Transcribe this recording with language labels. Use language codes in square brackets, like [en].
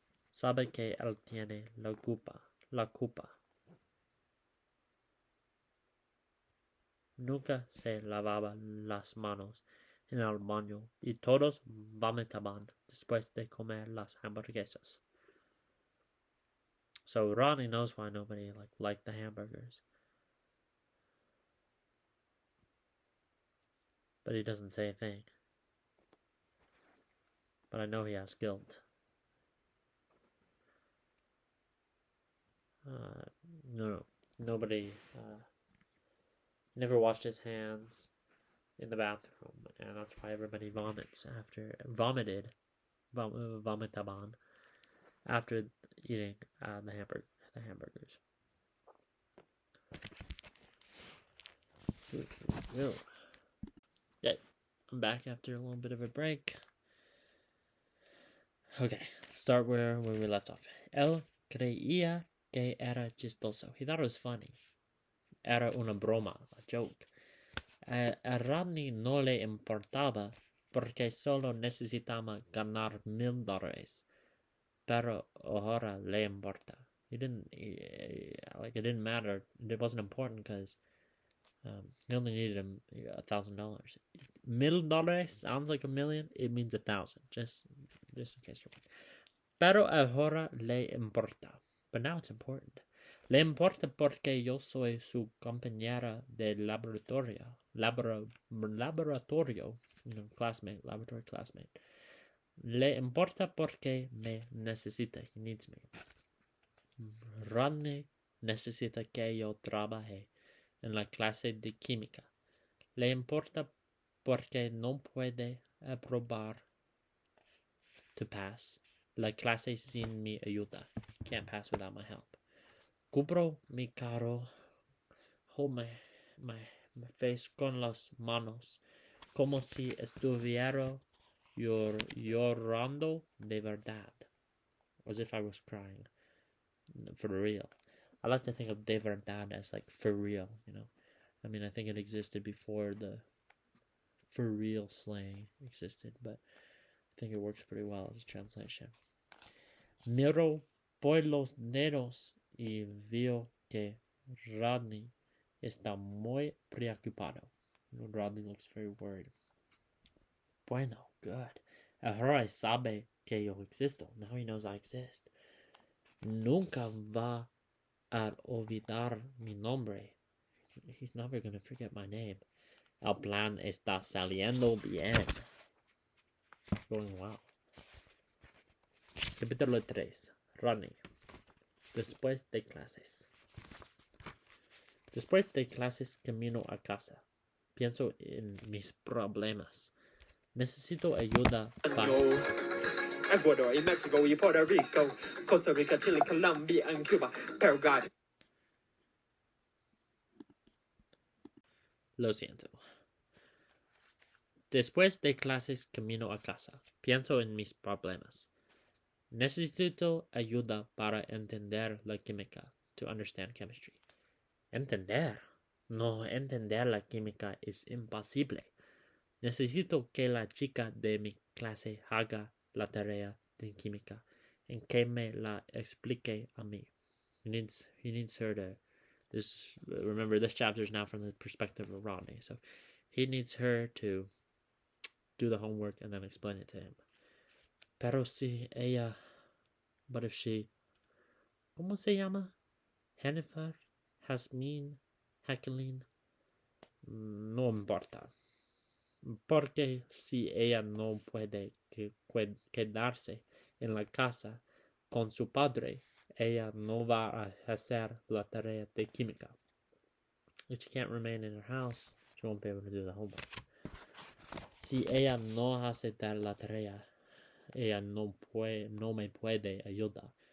[es] Sabe que él tiene la culpa. Nunca se lavaba las manos en el baño y todos vomitaban después de comer las hamburguesas. [en] So Ronnie knows why nobody liked the hamburgers. But he doesn't say a thing. But I know he has guilt. Nobody never washed his hands in the bathroom, and that's why everybody [es] vomitaban [en] after eating the hamburgers. Okay, I'm back after a little bit of a break. Okay, start where we left off. [es] Él creía que era chistoso. [en] He thought it was funny. [es] Era una broma, [en] a joke. [es] A Rodney no le importaba porque solo necesitaba ganar $1,000. Pero ahora le importa. [en] It didn't matter. It wasn't important because he only needed $1,000. $1,000 sounds like $1 million. It means 1,000. Just in case you're wondering. [es] Pero ahora le importa. [en] But now it's important. [es] Le importa porque yo soy su compañera de laboratorio. Laboratorio. [en] Laboratory classmate. [es] Le importa porque me necesita. [en] He needs me. [es] Rodney necesita que yo trabaje en la clase de química. Le importa porque no puede aprobar [en] to pass [es] la clase sin mi ayuda. [en] Can't pass without my help. [es] Cubro mi carro. [en] Hold my face [es] con las manos como si estuviera llorando de verdad. [en] As if I was crying. For real. I like to think of de verdad as like for real, you know. I mean, I think it existed before the for real slang existed, but I think it works pretty well as a translation. [es] Miro por los dedos y veo que Rodney está muy preocupado. [en] Rodney looks very worried. [es] Bueno, good. Ahora sabe que yo existo. [en] Now he knows I exist. [es] Nunca va a olvidar mi nombre. [en] He's never going to forget my name. [es] El plan está saliendo bien. [en] It's going well. [es] Capítulo 3. [en] Running. [es] Después de clases. Después de clases camino a casa. Pienso en mis problemas. Necesito ayuda para... [en] Ecuador, Mexico, Puerto Rico, Costa Rica, Chile, Colombia, and Cuba, Paraguay. [es] Lo siento. Después de clases camino a casa. Pienso en mis problemas. Necesito ayuda para entender la química. [en] To understand chemistry. [es] Entender. No entender la química es imposible. Necesito que la chica de mi clase haga la tarea de química y que me la explique a mí. [en] He needs her to. Remember, this chapter is now from the perspective of Rodney, so he needs her to do the homework and then explain it to him. [es] Pero si ella, [en] but if she, [es] ¿cómo se llama? Jennifer, Jasmine, Jacqueline, no importa. Porque si ella no puede quedarse en la casa con su padre, ella no va a hacer la tarea de química. [en] If she can't remain in her house, she won't be able to do the homework. [es] Si ella no hace la tarea, ella no me puede ayudar.